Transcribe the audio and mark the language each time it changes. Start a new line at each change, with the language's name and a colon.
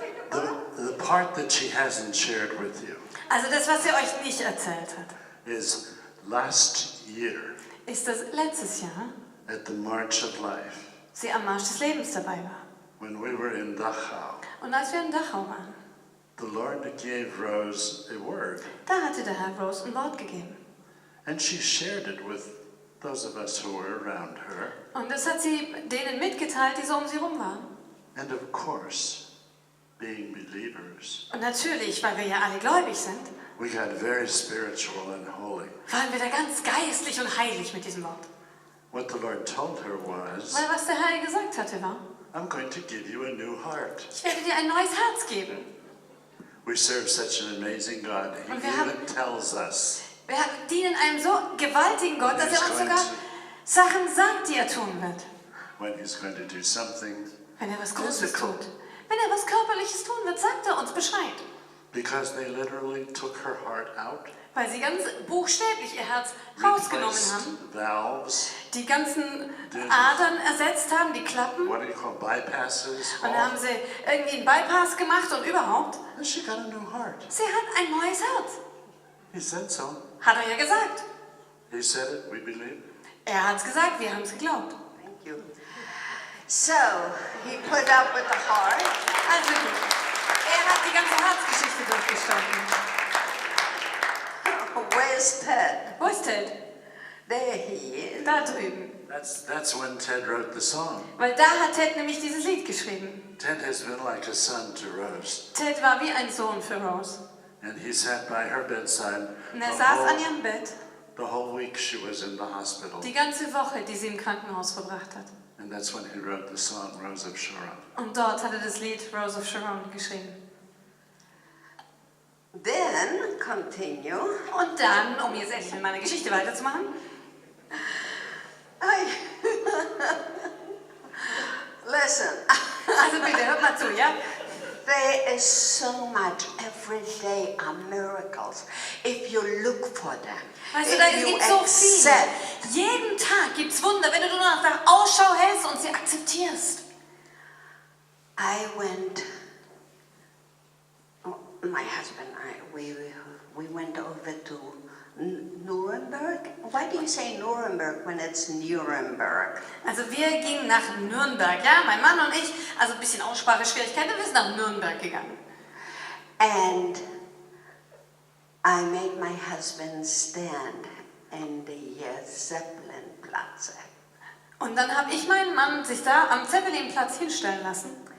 English: The part that she hasn't shared with you
German: Also das, was sie euch nicht erzählt hat,
English: is last year
German: ist, dass letztes Jahr
English: at the March of Life,
German: sie am Marsch des Lebens dabei war.
English: when we were in Dachau,
German: Und als wir in Dachau waren,
English: the Lord gave Rose a word,
German: da hatte der Herr Rose ein Wort gegeben.
English: and she shared it with those of us who were around her.
German: Und das hat sie denen mitgeteilt, die so um sie rum waren.
English: And of course, being believers,
German: Und natürlich, weil wir ja alle gläubig sind,
English: we got very spiritual and holy.
German: waren wir da ganz geistlich und heilig mit diesem Wort.
English: What the Lord told her was,
German: Weil was der Herr ihr gesagt hatte war,
English: I'm going to give you a new heart.
German: ich werde dir ein neues Herz geben.
English: We serve such an amazing God. He
German: Und wir haben-
English: even tells us
German: Wir dienen einem so gewaltigen Gott, dass er uns sogar Sachen sagt, die er tun wird.
English: when He's going to do something,
German: Wenn er was Großes
English: Physical.
German: tut. Wenn er was Körperliches tun wird, sagt er uns Bescheid.
English: because they literally took her heart out,
German: Weil sie ganz buchstäblich ihr Herz rausgenommen
English: replaced
German: haben,
English: valves,
German: die ganzen Adern ersetzt haben, die Klappen.
English: what do you call bypasses,
German: Und dann haben sie irgendwie einen Bypass gemacht und überhaupt.
English: and she got a new heart.
German: Sie hat ein neues Herz.
English: He said so.
German: Hat er ja gesagt.
English: He said it, we believe.
German: Er hat es gesagt, wir haben es geglaubt.
English: Thank you. So, he put up with the heart.
German: Also gut. Er hat die ganze Herzgeschichte durchgestanden.
English: Where's Ted?
German: Wo ist Ted?
English: There he is.
German: Da drüben.
English: That's when Ted wrote the song.
German: Weil da hat Ted nämlich dieses Lied geschrieben.
English: Ted has been like a son to Rose,
German: Ted war wie ein Sohn für Rose.
English: and he sat by her bedside
German: Und er
English: the
German: saß an
English: whole,
German: ihrem Bett
English: the whole week she was in the hospital.
German: die ganze Woche, die sie im Krankenhaus verbracht hat.
English: And that's when he wrote the song Rose of Sharon.
German: Und dort hat er das Lied Rose of Sharon geschrieben.
English: Then, continue.
German: Und dann, um jetzt endlich mit meiner Geschichte weiterzumachen,
English: Listen,
German: also bitte, hört mal zu, ja?
English: there is so much every day are miracles if you look for them.
German: Weißt du, da
English: If you
German: gibt so viel.
English: accept.
German: Jeden Tag gibt es Wunder, wenn du nur nach Ausschau hältst und sie akzeptierst.
English: I went, my husband and I, we went over to Nuremberg. Why do you say Nuremberg when it's Nuremberg?
German: Also wir gingen nach Nürnberg, ja, mein Mann und ich, also ein bisschen Ausspracheschwierigkeiten, wir sind nach Nürnberg gegangen.
English: And I made my husband stand in the Zeppelinplatz.
German: Und dann habe ich meinen Mann sich da am Zeppelinplatz hinstellen lassen.